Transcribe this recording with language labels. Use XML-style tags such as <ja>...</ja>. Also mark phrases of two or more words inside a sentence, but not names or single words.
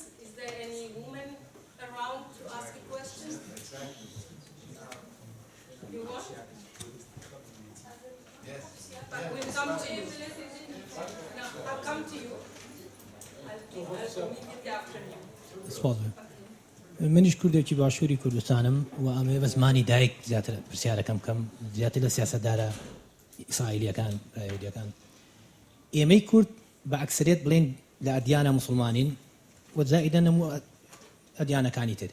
<en>Is there any woman around to ask a question? You want? Yes. But we'll come to you. No, I'll come to you. I'll immediately after you.</en> <ckb>منیش کوردێکی باشووری کوردستانم و ئەمێ بە زمانی دایک زیاتر پرسیارەکەم کەم زیاتر لە سیاسەتدارە ئیسرائیلیەکان یەهودیەکان. ئێمەی کورد بە ئەکسەریەت بڵێن لە ئەدیانە موسڵمانین و زائیدەن هەموو ئەدیانەکانی تر.</ckb>